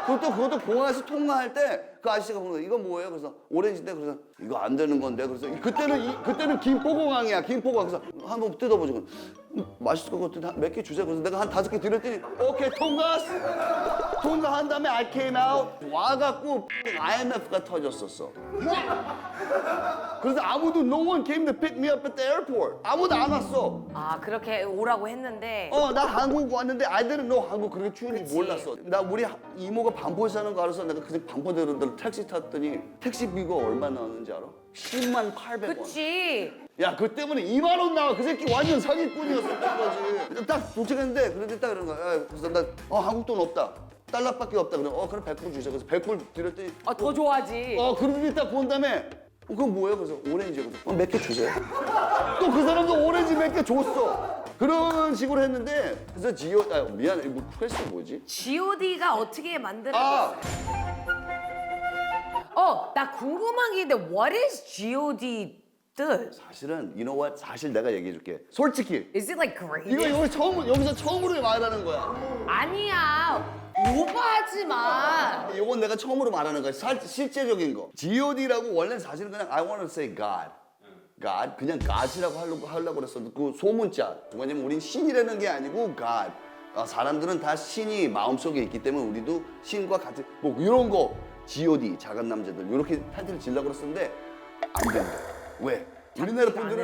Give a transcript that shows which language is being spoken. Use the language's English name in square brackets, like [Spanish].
[Korean] 그것도 공항에서 통화할 때 그 아저씨가 보는 거야. 이거 뭐예요? 그래서 오렌지인데 그래서 이거 안 되는 건데 그래서 그때는 김포공항이야. 김포공항. 그래서 한번 뜯어보죠. 맛있을 것 같은데 몇 개 주세요. 그래서 내가 한 5개 드렸더니 오케이 통과한 다음에 [English] I came out [Korean] 와갖고 IMF가 터졌었어. 그래서 아무도 [English] no one came to pick me up at the airport. [Korean] 아무도 안 왔어. 아 그렇게 오라고 했는데. 나 한국 왔는데 [English] I didn't know [Korean] 한국 그렇게 추운지 그치. 몰랐어. 나 우리 이모가 반포에 사는 거 알아서 내가 그냥 반포 들었는데 택시 탔더니 택시비가 얼마 나왔는지 알아? 10만 800원. 그치. 야, 그 때문에 2만 원 나와. 그 새끼 완전 사기꾼이었었던 거지. 딱 도착했는데 그런데 딱 이런 거야. 야, 그래서 나 한국 돈 없다. 달러밖에 없다. 그래. 그럼 100불 주세요. 그래서 100불 드렸더니 더 좋아하지. 그러더니 딱 본 다음에 그건 뭐예요? 그래서 오렌지거든. 몇 개 주세요. 또 그 사람도 오렌지 몇 개 줬어. 그런 식으로 했는데 그래서 미안해. 뭐 프레스 뭐지? G.O.D가 어떻게 만들었어? 아! 나 궁금한 게 있는데 [English] what is [Korean] G.O.D 뜻? 사실은 [English] you know what? [Korean] 사실 내가 얘기해 줄게. 솔직히 [English] Is it like [Korean] 이거 [English] great? [Korean] 여기서 처음으로 말하는 거야. 아니야. 오버하지 마. 이건 내가 처음으로 말하는 거야. 실제적인 거. G.O.D라고 원래 사실은 그냥 [English] I want to say God. [Korean] God 그냥 God이라고 하려고 그랬었는데 그 소문자. 왜냐면 우린 신이라는 게 아니고 God. 사람들은 다 신이 마음속에 있기 때문에 우리도 신과 같은 뭐 이런 거 G.O.D 작은 남자들 이렇게 타이틀을 지려고 그랬었는데 안 된다. 왜? 우리나라 분들은